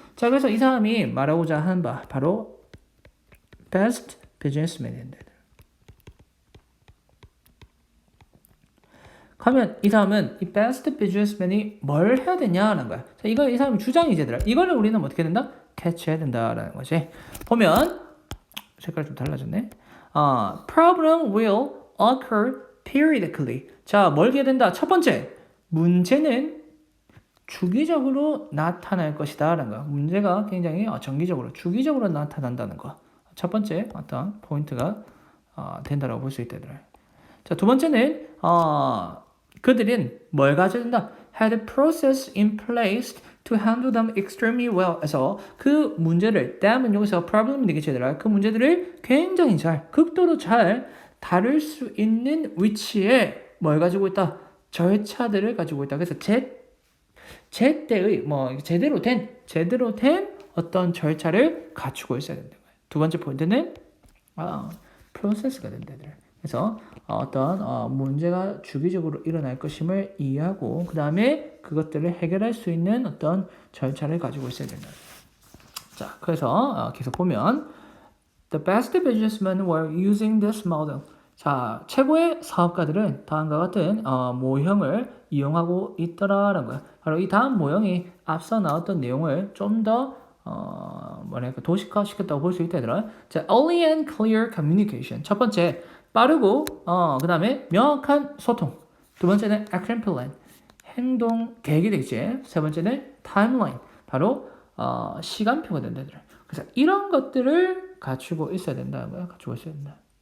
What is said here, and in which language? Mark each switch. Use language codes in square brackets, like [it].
[ko] 자, 그래서 이 사람이 말하고자 하는 바 바로 best businessman인데. 그러면 이 사람은 이 best businessman이 뭘 해야 되냐라는 거야. 자, 이거 이 사람의 주장이지 얘들아. 이거를 우리는 어떻게 된다? 캐치해야 된다라는 거지. 보면 색깔 좀 달라졌네. [en] Problem will occur periodically. [ko] 자, 뭘 해야 된다? 첫 번째, 문제는 주기적으로 나타날 것이다 라는 거야. 문제가 굉장히 정기적으로, 주기적으로 나타난다는 거. 첫 번째 어떤 포인트가 된다라고 볼 수 있다 얘들아. 자, 두 번째는 그들은 뭘 가져야 된다? [en] had a process in place to handle them extremely well. [ko] 그래서 그 문제를 다음은 여기서 problem이 되겠지 얘들아. 그 문제들을 굉장히 잘, 극도로 잘 다룰 수 있는 위치에 뭘 가지고 있다? 절차들을 가지고 있다. 그래서 제때의 뭐 제대로 된 어떤 절차를 갖추고 있어야 된다. 두 번째 포인트는 프로세스가 된다. 그래서 어떤 문제가 주기적으로 일어날 것임을 이해하고 그 다음에 그것들을 해결할 수 있는 어떤 절차를 가지고 있어야 된다. 자, 그래서 계속 보면 [en] The best businessmen were using this model. [ko] 자, 최고의 사업가들은 다음과 같은 모형을 이용하고 있더라라는 거야. 바로 이 다음 모형이 앞서 나왔던 내용을 좀 더 도식화 시켰다고 볼 수 있다 얘들아. [en] 자, early and clear communication. [ko] 첫 번째, 빠르고 그 다음에 명확한 소통. 두 번째는 action plan, 행동 계획이 되겠지. 세 번째는 timeline, 바로 시간표가 된다 얘들아. 그래서 이런 것들을 갖추고 있어야 된다는 거야. 갖추고 있어야 된다.